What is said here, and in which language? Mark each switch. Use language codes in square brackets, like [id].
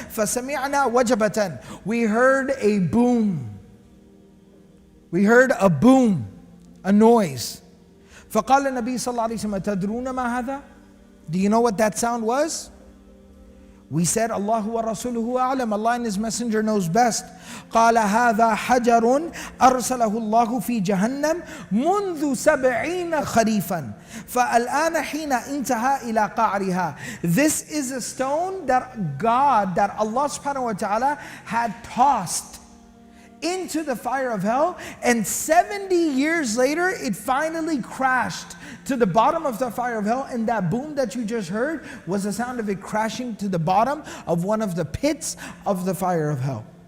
[ar] فَسَمِعْنَا وَجَبَةً. [en] We heard a boom. We heard a boom, a noise. [ar] فَقَالَ النَّبِي صلى الله عليه وسلم تَدْرُونَ مَا هَذَا. [en] Do you know what that sound was? We said, Allahu wa rasuluhu a'lam. Allah and His Messenger knows best. [ar] قال هذا حجر أرسله الله في جهنم منذ 70 خريفا فالآن حين انتهى إلى قعرها. [en] This is a stone that Allah subhanahu wa ta'ala had tossed into the fire of hell, and 70 years later it finally crashed to the bottom of the fire of hell, and that boom that you just heard was the sound of it crashing to the bottom of one of the pits of the fire of hell.